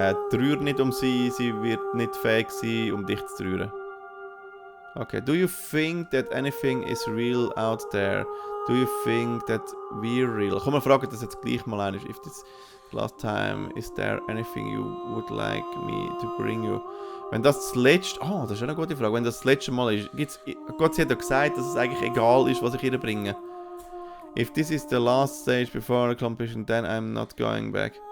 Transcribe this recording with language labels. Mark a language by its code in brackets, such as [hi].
[de] Trauer nicht um sie, sie wird nicht fähig sein, um dich zu trauern. [en] Okay, do you think that anything is real out there? Do you think that we're real? [de] Komm, wir fragen das jetzt gleich mal ein. [en] If this last time, is there anything you would like me to bring you? [de] Wenn das letzte... Oh, das ist eine gute Frage. Wenn das letzte Mal ist... Gott, sie hat ja gesagt, dass es eigentlich egal ist, was ich ihr bringe. [en] If this is the last stage before completion, then I'm not going back.